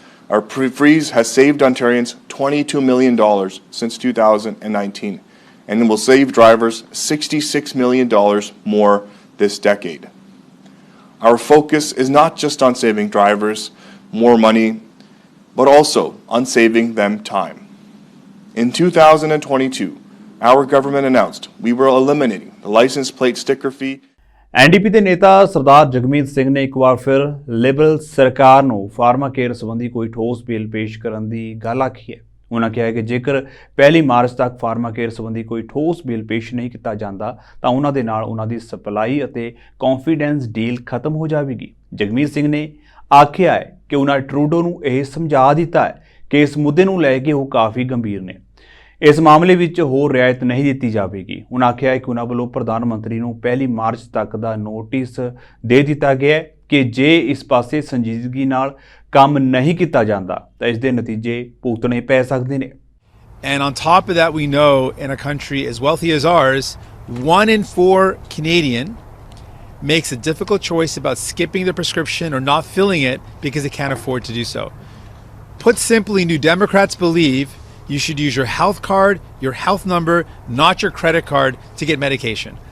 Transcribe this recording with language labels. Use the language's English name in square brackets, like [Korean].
[English] Our freeze has saved Ontarians $22 million since 2019 and will save drivers $66 million more this decade. Our focus is not just on saving drivers more money, but also on saving them time. In 2022, our government announced we were eliminating the license plate sticker fee. [Punjabi] NDP ਦੇ ਨੇਤਾ ਸਰਦਾਰ ਜਗਮੀਤ ਸਿੰਘ ਨੇ ਇੱਕ ਵਾਰ ਫਿਰ Liberal ਸਰਕਾਰ ਨੂੰ pharma care ਸੰਬੰਧੀ ਕੋਈ ਠੋਸ ਬਿੱਲ ਪੇਸ਼ ਕਰਨ ਦੀ ਗੱਲ ਆਖੀ ਹੈ। ਉਹਨਾਂ ਕਿਹਾ ਕਿ ਜੇਕਰ 1 ਮਾਰਚ ਤੱਕ ਫਾਰਮਾ ਕੇਅਰ ਸੰਬੰਧੀ ਕੋਈ ਠੋਸ ਬਿੱਲ ਪੇਸ਼ ਨਹੀਂ ਕੀਤਾ ਜਾਂਦਾ ਤਾਂ ਉਹਨਾਂ ਦੇ ਨਾਲ ਉਹਨਾਂ ਦੀ ਸਪਲਾਈ ਅਤੇ ਕੌਨਫੀਡੈਂਸ ਡੀਲ ਖਤਮ ਹੋ ਜਾਵੇਗੀ। ਜਗਮੀਤ ਸਿੰਘ ਨੇ ਆਖਿਆ ਹੈ ਕਿ ਉਹਨਾਂ ਟਰੂਡੋ ਨੂੰ ਇਹ ਸਮਝਾ ਦਿੱਤਾ ਹੈ ਕਿ ਇਸ ਮੁੱਦੇ ਨੂੰ ਲੈ ਕੇ ਉਹ ਕਾਫੀ ਗੰਭੀਰ ਨੇ। ਇਸ ਮਾਮਲੇ ਵਿੱਚ ਹੋਰ ਰਿਆਇਤ ਨਹੀਂ ਦਿੱਤੀ ਜਾਵੇਗੀ। ਉਹਨਾਂ ਆਖਿਆ ਕਿ ਉਹਨਾਂ ਵੱਲੋਂ ਪ੍ਰਧਾਨ ਮੰਤਰੀ ਨੂੰ 1 ਮਾਰਚ ਤੱਕ ਦਾ ਨੋਟਿਸ ਦੇ ਦਿੱਤਾ ਗਿਆ ਹੈ ਕਿ ਜੇ ਇਸ ਪਾਸੇ ਸੰਜੀਦਗੀ ਨਾਲ ਕੰਮ ਨਹੀਂ ਕੀਤਾ ਜਾਂਦਾ ਤਾਂ ਇਸ ਦੇ ਨਤੀਜੇ ਭੁਗਤਣੇ ਪੈ ਸਕਦੇ ਨੇ। [English] And on top of that, we know in a country as wealthy as ours, 1 in 4 Canadian makes a difficult choice about skipping the prescription or not filling it because they can't afford to do so. Put simply, New Democrats believe you should use your health card, your health number, not your credit card to get medication.